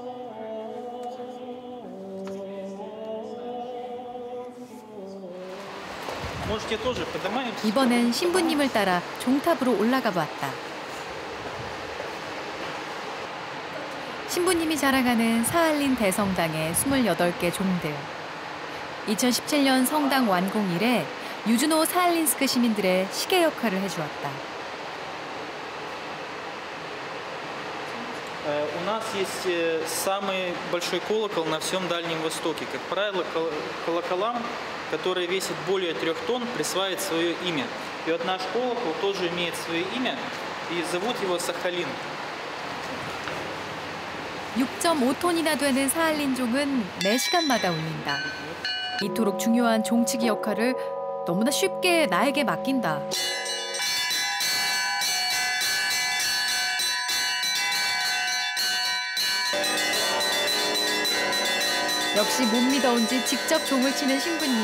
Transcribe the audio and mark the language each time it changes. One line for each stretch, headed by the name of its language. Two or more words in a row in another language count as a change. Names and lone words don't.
Korean: 이번엔 신부님을 따라 종탑으로 올라가 봤다. 신부님이 자랑하는 사할린 대성당의 28개 종들. 2017년 성당 완공 이래 유주노 사할린스크 시민들의 시계 역할을 해주었다.
Russian: У нас есть самый большой колокол на всем Дальнем Востоке. Как правило, колоколам, которые весят более 3 тонн, присваивает свое имя. И вот наш колокол тоже имеет свое имя, и зовут его Сахалин.
Korean: 6.5톤이나 되는 사할린종은 4시간마다 울린다. 이토록 중요한 종치기 역할을 너무나 쉽게 나에게 맡긴다. 역시 못 믿어온지 직접 종을 치는 신부님.